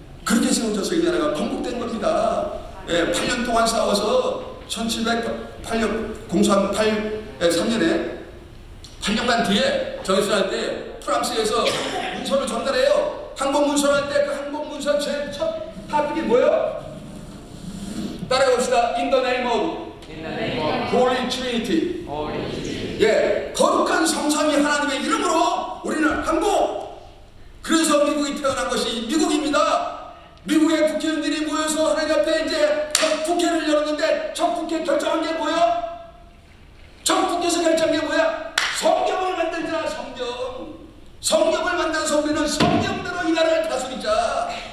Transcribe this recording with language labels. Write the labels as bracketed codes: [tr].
[ko] 그렇게 세워져서 이 나라가 건국된 겁니다. 예. 8년 동안 싸워서 1703년에 8년간 뒤에 정신할 때 프랑스에서 항복 문서를 전달해요. 항복 문서할 때 그 항복 문서 제일 첫 타픽이 뭐예요? 따라해봅시다. [en] In the name of Holy Trinity. [ko] 예, 거룩한 성삼위 하나님의 이름으로 우리는 항복. 그래서 미국이 태어난 것이 미국입니다. 미국의 국회의원들이 모여서 하나님 앞에 이제 첫 국회를 열었는데 첫 국회 결정한 게 뭐야? 첫 국회에서 결정한 게 뭐야? 성경을 만들자. 성경을 만들어서 우리는 성경대로 이 나라를 다스리자.